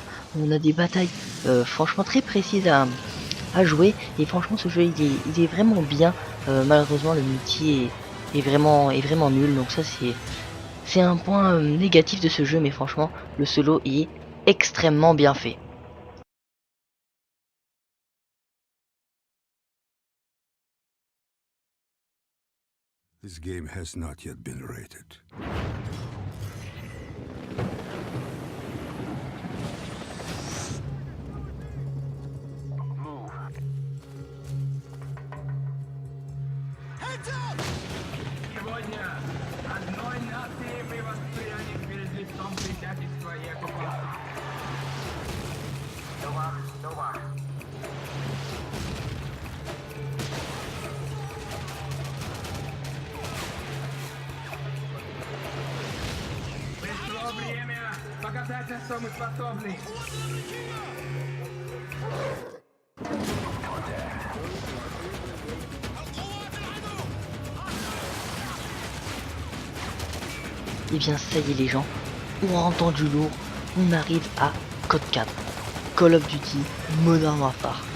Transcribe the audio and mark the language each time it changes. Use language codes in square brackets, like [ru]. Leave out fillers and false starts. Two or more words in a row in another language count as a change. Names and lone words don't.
[fr] On a des batailles franchement très précises à jouer, et franchement ce jeu il est vraiment bien. Malheureusement le multi est vraiment nul, donc ça c'est un point négatif de ce jeu, mais franchement le solo est extrêmement bien fait. [en] This game has not yet been rated. Move. [ru] Сегодня одной нации мы восприяли перед лицом предательства и оккупации. Пришло время показать, на что мы способны. [fr] Et bien ça y est les gens, on entend du lourd, on arrive à Code 4, Call of Duty Modern Warfare 1.